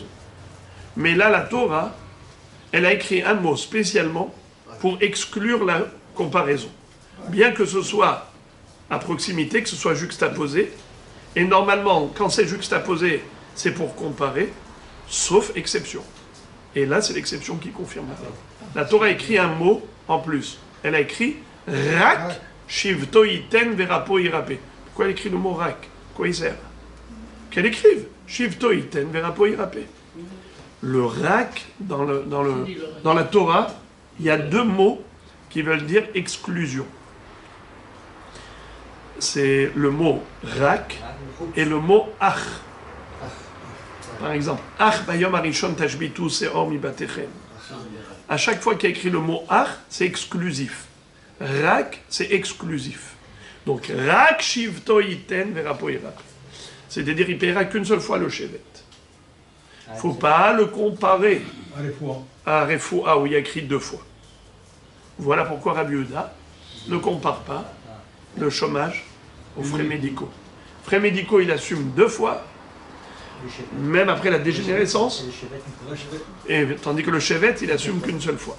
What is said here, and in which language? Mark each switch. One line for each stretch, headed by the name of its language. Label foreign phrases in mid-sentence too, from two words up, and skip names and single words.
French: Mais là la Torah, elle a écrit un mot spécialement pour exclure la comparaison. Bien que ce soit à proximité, que ce soit juxtaposé, et normalement, quand c'est juxtaposé, c'est pour comparer, sauf exception. Et là, c'est l'exception qui confirme la règle. La Torah a écrit un mot en plus. Elle a écrit «
Hebrew: רק שבתו יתן ורפא ירפא ».
French: Pourquoi elle écrit le mot « Rak » Quoi il sert? Qu'elle écrive «
Hebrew: שבתו יתן ורפא ירפא ».
French: Le « Rak » dans la Torah, il y a 2 mots qui veulent dire exclusion. C'est le mot rak et le mot ach. Par exemple,
Hebrew: אך ביום הראשון תשביתו שאור מבתיכם.
French: À chaque fois qu'il y a écrit le mot ach, c'est exclusif. Rak, c'est exclusif. Donc
Hebrew: רק שבתו יתן ורפא ירפא.
French: C'est-à-dire, il paiera qu'une seule fois le shevet. Il ne faut pas le comparer à Refoua, où il y a écrit 2 fois. Voilà pourquoi Rabbi Yehuda ne compare pas le chômage aux frais médicaux. Frais médicaux, il assume 2 fois, même après la dégénérescence, et, tandis que le chevet, il assume qu'une seule fois.